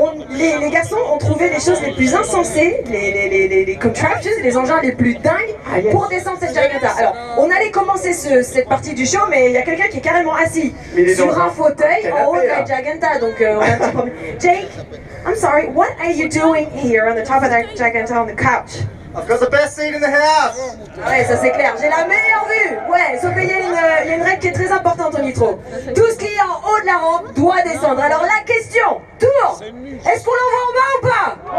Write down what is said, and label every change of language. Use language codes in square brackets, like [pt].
[fr] Les garçons ont trouvé les choses les plus insensées, les contraptions, les engins les plus dingues pour descendre cette Giganta. Alors, on allait commencer cette partie du show, mais il y a quelqu'un qui est carrément assis sur un fauteuil en haut de la Giganta, donc on a un petit problème. [en] Jake, I'm sorry, what are you doing here on the top of that Giganta on the couch? I've got the best seat in the house. [fr] Ouais, ça c'est clair, j'ai la meilleure vue. Ouais, sauf qu'il y a une règle qui est très importante au Nitro. Tout ce qui est en haut de la rampe doit descendre. Alors la question, Tour, est-ce qu'on l'envoie en bas ou pas?